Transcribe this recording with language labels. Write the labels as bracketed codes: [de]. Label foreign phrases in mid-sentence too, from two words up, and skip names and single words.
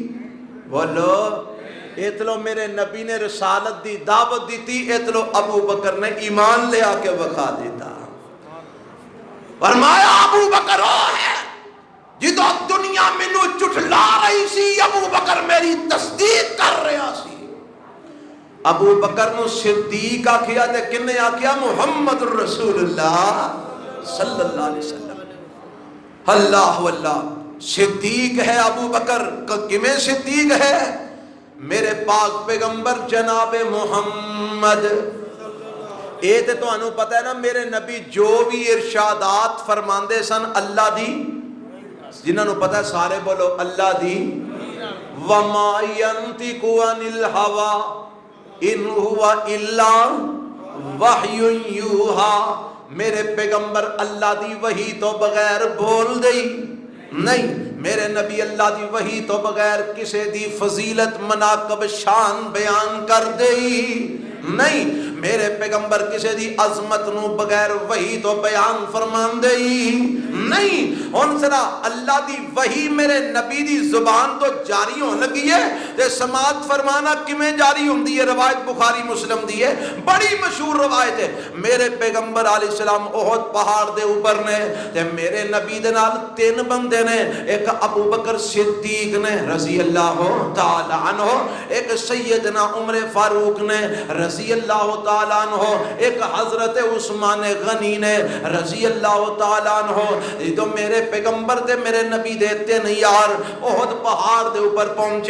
[pa] بولو اتلو میرے نبی نے رسالت دی دعوت دیتی، اتلو ابو بکر نے ایمان لے آ کے بخا دیتا۔ فرمایا ابو بکر وہ ہے جدو دنیا مینوں جھٹلا رہی سی، ابو بکر میری تصدیق کر رہا سی۔ ابو بکر نو صدیق آکھیا تے کنے آکھیا محمد الرسول اللہ [ar] صلی اللہ علیہ وسلم۔ اللہ واللہ [pa] صدیق ہے ابو بکر، کیویں صدیق ہے؟ میرے پاک پیغمبر جناب محمد، اے تے تانوں پتہ ہے نا میرے نبی جو بھی ارشادات فرماندے سن اللہ دی، جنہاں نوں پتہ ہے سارے بولو اللہ دی، [ar] وما ينطق عن الهوى ان هو الا وحی یوحی، [pa] میرے پیغمبر اللہ دی وحی تو بغیر بول دئی نہیں، میرے نبی اللہ دی وحی تو بغیر کسے دی فضیلت مناقب شان بیان کر دئی نہیں، میرے پیغمبر کسی دی عظمت نو بغیر وحی تو بیان فرمان دے نہیں. ہن ذرا اللہ دی وحی میرے نبی دی زبان تو جاری ہون لگی ہے تے سماعت فرمانا کیویں جاری ہوندی ہے؟ روایت بخاری مسلم دی ہے، بڑی مشہور روایت ہے. میرے پیغمبر علیہ السلام احد پہاڑ دے اوپر نے تے میرے نبی دے نال 3 بندے نے، ایک ابو بکر صدیق نے [ar] رضی اللہ تعالی عنہ، [pa] ایک سیدنا عمر فاروق نے [ar] رضی اللہ تعالی عنہ، [pa] ایک حضرت عثمان غنی نے [ar] رضی اللہ تعالی عنہ. [pa] یہ تو میرے پیغمبر تے میرے نبی دے 3 یار احد پہاڑ دے اوپر پہنچے.